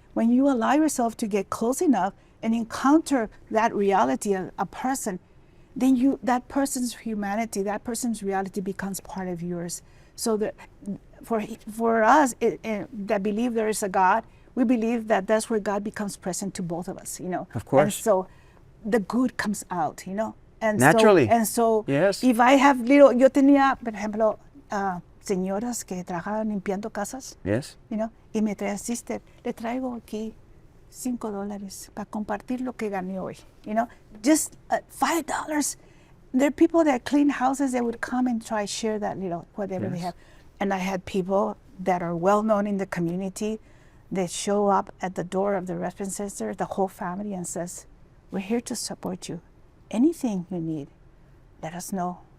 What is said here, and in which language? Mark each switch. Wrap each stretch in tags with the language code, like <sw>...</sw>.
<en>When you allow yourself to get close enough and encounter that reality, a person, then that person's humanity, that person's reality becomes part of yours. So that for us that believe there is a God, we believe that that's where God becomes present to both of us. Of course. And so the good comes out. And Naturally. So Yes. if I have</en> <es>yo tenía, por ejemplo, señoras que trabajaban limpiando casas,</es> <en>Yes.</en> <es>y me traían, sister, le traigo aquí $5 para compartir lo que gané hoy.</es> <en>Just $5. There are people that clean houses that would come and try share that whatever they Yes. have. And I had people that are well known in the community that show up at the door of the respite center, the whole family, and says, "We're here to support you. Anything you need, let us know.</en>